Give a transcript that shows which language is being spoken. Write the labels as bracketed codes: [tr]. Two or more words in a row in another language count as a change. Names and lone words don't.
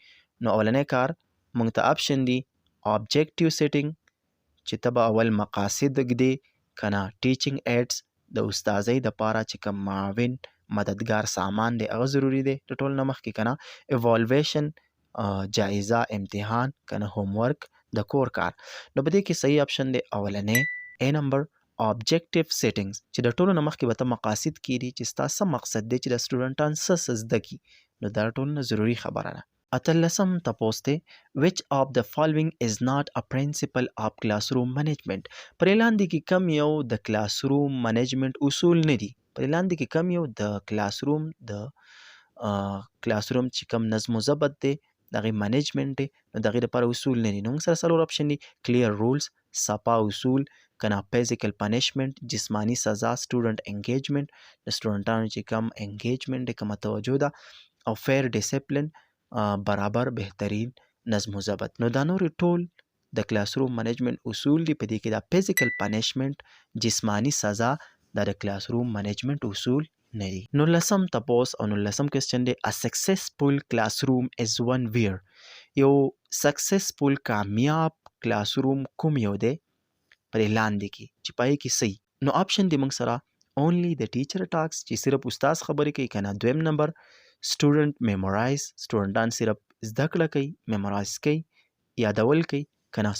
[ps] نو اولنی کار مونږ ته اپشن دی [en] objective setting، [ps] چې ته به اول مقاصد ږدې که نه. [en] teaching aids, [ps] د استازۍ دپاره چې کوم معاون مددگار سامان دی هغه ضروري دی د ټول نه مخکې که نه. ایوالویشن، جایزه، امتحان که نه، [en] home work, [ps] د کور کار. نو په دې کې صحیح اپشن دی اولنی اے نمبر [en] objective settings، [ps] چې د ټولو نه مخکې به ته مقاصد کیدي چې ستا څه مقصد دی، چې د سټوډنټان څه زده کي. نو دا ټول نه ضروري خبره ده. اتلسم تپوس دی [en] which of the following is not a principle of classroom management. [ps] پر لاندې کې کم یو د [en] classroom management [ps] اصول نه دي. پر لاندې کې کم یو د [en] classroom [ps] چې کم نظم و ضبط دی، دغه منیجمنت دی، نو دغه لپاره اصول نه دي. نو موږ سره څلور اپشن دي [en] clear rules, [ps] صفا اصول، کنه [en] physical punishment, [ps] جسمانی سزا، [en] student engagement, [ps] د سټوډنټانو چې کم انګیجمنت دی، کومه توجه ده، او [en] fair discipline, [ps] برابر بهترین نظم و ضبط. نو دا نور ټول د [en] classroom management [ps] اصول دي. په دې کې دا [en] physical punishment, [ps] جسمانی سزا، دا د [en] classroom management [ps] اصول نه دي. نو لسم تپوس او نو لسم کوېسچن دی [en] a successful classroom is one where. [ps] یو سکسسفل کامیاب کلاس روم کوم یو دی پر لاندې کې چې پای کې صحیح. نو اپشن دی موږ سره اونلی د [en] teacher talks, [ps] چې صرف استاد خبرې کوي که نه. دویم نمبر [en] student memorize, [ps] سټوډنټان صرف زده کړه کوي، میمورایز کوي، یادول کوي که نه.